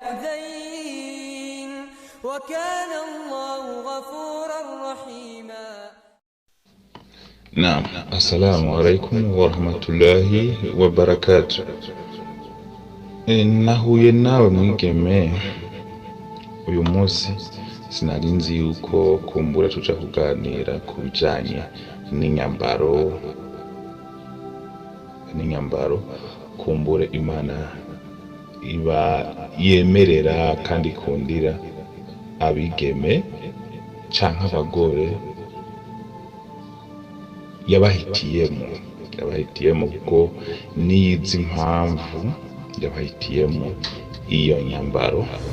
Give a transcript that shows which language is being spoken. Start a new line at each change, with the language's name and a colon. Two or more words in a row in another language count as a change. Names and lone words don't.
Arabic: يحزين وكان الله غفورا رحيما. نعم. السلام عليكم ورحمة الله وبركاته.
Rundi: Nahuye nawe mwigeme uyu munsi, sinari nzi yuko kumbura tuja kuganira ku bijanye n'inyambaro kumbure Imana iba yemerera kandi ikundira abigeme canke abagore yabahitiyemo kuko niyizi impamvu yabahitiyemo iyo nyambaro.